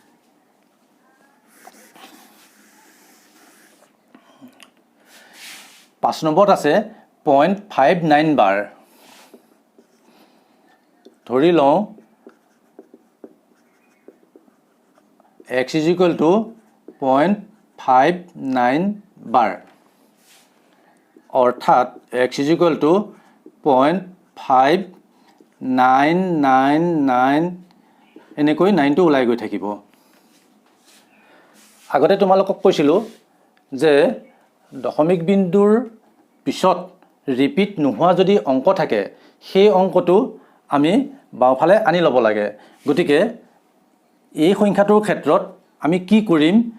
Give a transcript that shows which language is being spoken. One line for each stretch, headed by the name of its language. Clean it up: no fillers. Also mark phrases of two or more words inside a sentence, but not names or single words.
Assamese: 5 নম্বৰত আছে 0.59 বাৰ ধৰি লওঁ
English: x is equal to
Assamese: 0.59 বাৰ অৰ্থাৎ
English: x is equal to
Assamese: 0.5999 এনেকৈ 9 টো ওলাই গৈ থাকিব আগতে তোমালোকক কৈছিলোঁ যে দশমিক বিন্দুৰ পিছত ৰিপিট নোহোৱা যদি অংক থাকে সেই অংকটো আমি বাওঁফালে আনি ল'ব লাগে গতিকে এই সংখ্যাটোৰ ক্ষেত্ৰত আমি কি কৰিম